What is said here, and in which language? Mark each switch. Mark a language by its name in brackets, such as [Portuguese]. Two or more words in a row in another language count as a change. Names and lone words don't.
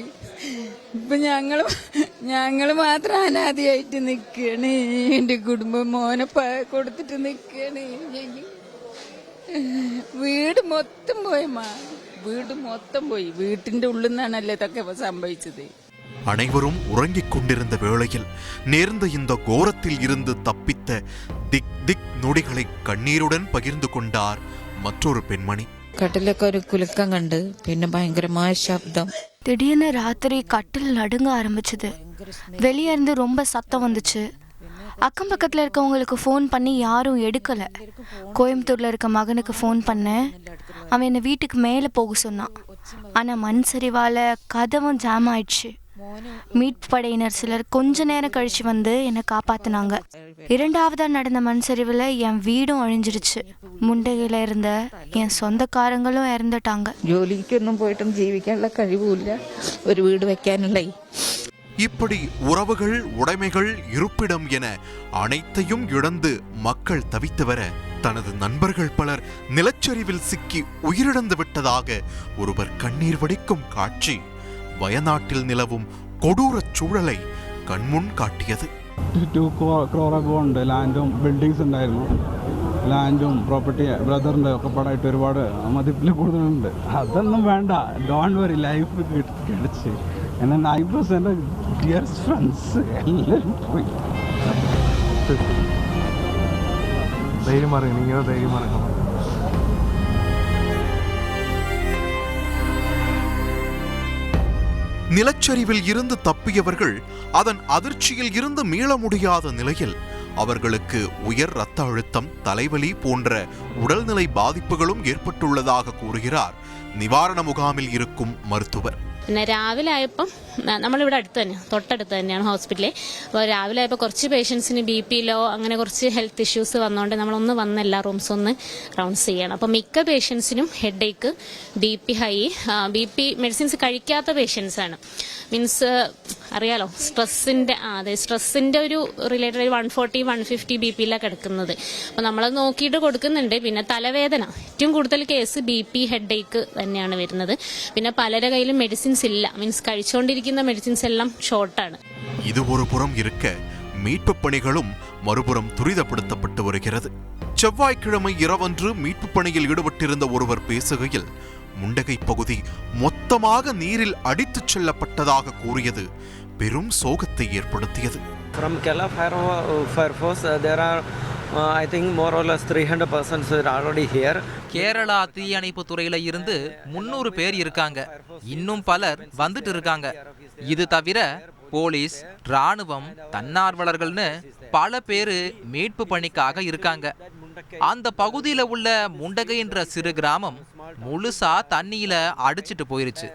[Malayalam] ഇപ്പൊ ഞങ്ങള് മാത്രം അനാഥയായിട്ട് നിക്കാണ്. എന്റെ കുടുംബം മോനെ കൊടുത്തിട്ട് നിക്കാണ്. വീട് മൊത്തം പോയമ്മ, വീട് മൊത്തം പോയി. വീട്ടിന്റെ ഉള്ളിൽ നിന്നാണല്ലേ ഇതൊക്കെ സംഭവിച്ചത്. [Tamil] அனைவரும் உறங்கிக் கொண்டிருந்த வேளையில் நேர்ந்த இந்த கோரத்தில் இருந்து தப்பித்த திக் நொடிகளை கண்ணீருடன் பகிர்ந்து கொண்டார் மற்றொரு பெண்மணி. [Malayalam] കട്ടിലൊക്കെ ഒരു കുലുക്കം കണ്ട്, പിന്നെ ഭയങ്കരമായ ശബ്ദം. [Tamil] திடீர்னு ராத்திரி கட்டில் நடுங்க ஆரம்பிச்சது. வெளியே இருந்து ரொம்ப சத்தம் வந்துச்சு. அக்கம் பக்கத்தில் இருக்கவங்களுக்கு ஃபோன் பண்ணி யாரும் எடுக்கல. கோயம்புத்தூர்ல இருக்க மகனுக்கு ஃபோன் பண்ணேன். அவன் என்னை வீட்டுக்கு மேலே போக சொன்னான். ஆனால் மண் சரிவால கதவும் ஜாம் ஆயிடுச்சு. மீட்பு படையினர் சிலர் கொஞ்ச நேரம் கழிச்சு வந்து என்னை காப்பாத்தினாங்க. 2ஆவதா நடந்த மண் சரிவில் என் வீடும் அழிஞ்சிருச்சு. முண்டகையில இருந்த என் சொந்தக்காரங்களும் இறந்துட்டாங்க. [Malayalam] ജോലിക്കൊന്നും പോയിട്ടും ജീവിക്കാനുള്ള കഴിവുമില്ല, ഒരു വീട് വെക്കാനുള്ള. [Tamil] இப்படி உறவுகள், உடைமைகள், இருப்பிடம் என அனைத்தையும் இழந்து மக்கள் தவித்து வர தனது நண்பர்கள் பலர் நிலச்சரிவில் சிக்கி உயிரிழந்து விட்டதாக ஒருவர் கண்ணீர் வடிக்கும் காட்சி வயநாட்டில் நிலவும் கொடூர சூழலை கண்முன் காட்டியது. [Malayalam] 2 crore ഉണ്ട്. ലാൻഡും ബിൽഡിങ്സ് ഉണ്ടായിരുന്നു. ലാൻഡും പ്രോപ്പർട്ടി ബ്രദറിൻ്റെ ഒക്കെ പാടായിട്ട് ഒരുപാട് മതിപ്പിൽ കൂടുതലുണ്ട്. അതൊന്നും വേണ്ട, [English] don't worry, [Malayalam] ലൈഫ് കിടച്ച്. എന്നാൽ 9% [English] dearest friends [Malayalam] എല്ലാവരും പോയി. ധൈര്യം മറങ്ങി, നിങ്ങൾ ധൈര്യം മറക്കണം. [Tamil] நிலச்சரிவில் இருந்து தப்பியவர்கள் அதன் அதிர்ச்சியில் இருந்து மீள முடியாத நிலையில் அவர்களுக்கு உயர் இரத்த அழுத்தம், தலைவலி போன்ற உடல்நிலை பாதிப்புகளும் ஏற்பட்டுள்ளதாக கூறுகிறார் நிவாரண முகாமில் இருக்கும் மருத்துவர். [Malayalam] പിന്നെ രാവിലെ ആയപ്പം നമ്മളിവിടെ തൊട്ടടുത്ത് തന്നെയാണ് ഹോസ്പിറ്റലിൽ. അപ്പോൾ രാവിലെ ആയപ്പോൾ കുറച്ച് പേഷ്യൻസിന് BP ലോ അങ്ങനെ കുറച്ച് [English] health issues [Malayalam] വന്നുകൊണ്ട് നമ്മളൊന്ന് വന്ന് എല്ലാ റൂംസും ഒന്ന് റൗണ്ട്സ് ചെയ്യണം. അപ്പോൾ മിക്ക പേഷ്യൻസിനും ഹെഡേക്ക്, [English] BP high, BP medicines [Malayalam] കഴിക്കാത്ത പേഷ്യൻസാണ്. മീൻസ് അറിയാലോ സ്ട്രെസ്സിൻ്റെ അതെ സ്ട്രെസ്സിൻ്റെ ഒരു റിലേറ്റഡ് 140 150 BP കിടക്കുന്നത്. അപ്പോൾ നമ്മളത് നോക്കിയിട്ട് കൊടുക്കുന്നുണ്ട്. പിന്നെ തലവേദന ഏറ്റവും കൂടുതൽ കേസ് [English] BP headache [Malayalam] തന്നെയാണ് വരുന്നത്. പിന്നെ പലരുടെ കയ്യിലും മെഡിസിൻസ് ഇല്ല, മീൻസ് കഴിച്ചുകൊണ്ടിരിക്കുന്ന മെഡിസിൻസ് എല്ലാം ஷார்ட்டாണ്. [Tamil] இது ஒரு புறம் இருக்க மீட்பு பணிகளும் மறுபுறம் துரிதப்படுத்தப்பட்டு வருகிறது. செவ்வாய்க்கிழமை இரவன்று மீட்பு பணியில் ஈடுபட்டிருந்த ஒருவர் பேசுகையில் முண்டகை பகுதி மொத்தமாக நீரில் அடித்துச் செல்லப்பட்டதாக கூறியது பெரும் சோகத்தை ஏற்படுத்தியது. [English] From Kerala Fire Force, there are I think more or less 300 persons are already here. [Tamil] கேரளா தீயணைப்பு துறையில இருந்து 300 பேர் இருக்காங்க. இன்னும் பலர் வந்துட்டு இருக்காங்க. இது தவிர போலீஸ், ராணுவம், தன்னார்வலர்கள்னு பல பேரு மீட்பு பணிக்காக இருக்காங்க. அந்த பகுதியில உள்ள முண்டகை என்ற சிறு கிராமம் முழுசா தண்ணியில அடிச்சிட்டு போயிருச்சு.